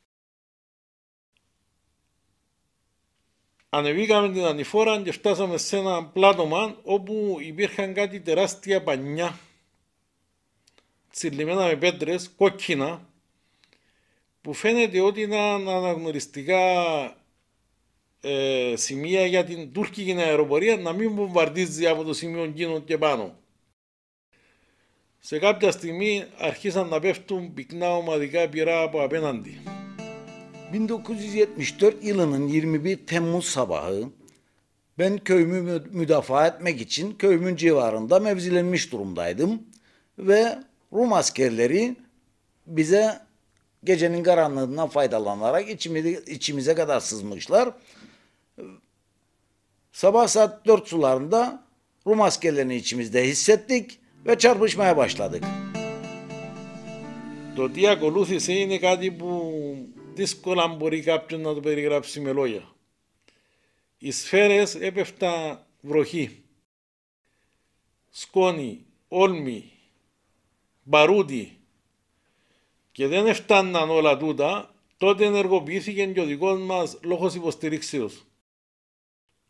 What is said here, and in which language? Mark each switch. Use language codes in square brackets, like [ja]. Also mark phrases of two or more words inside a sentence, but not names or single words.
[el] Ανεβήκαμε την ανηφόρα και φτάσαμε σε ένα πλάτωμα όπου υπήρχαν κάτι τεράστια πανιά τσιλλημένα με πέτρες, κόκκινα, που φαίνεται ότι ήταν αναγνωριστικά σημεία για την τουρκική αεροπορία να μην βομβαρδίζει από το σημείο εκείνο και πάνω. Σε κάποια στιγμή αρχίσαν να πέφτουν πυκνά ομαδικά πυρά από απέναντι. [tr] 1974 yılının 21 Temmuz sabahı ben köyümü müdafaa etmek için köyümün civarında mevzilenmiş durumdaydım ve Rum askerleri bize gecenin karanlığından faydalanarak içimize kadar sızmışlar. Sabah saat 4 sularında Rum askerlerini içimizde hissettik ve çarpışmaya başladık. [el] Το τι ακολούθησε είναι κάτι που δύσκολα μπορεί κάποιον να το περιγράψει με λόγια. Οι σφαίρες έπεφτα βροχή, σκόνη, όλμη, μπαρούτι και δεν έφταναν όλα τούτα, τότε ενεργοποιήθηκε και ο δικός μας λόγος υποστηρίξεως.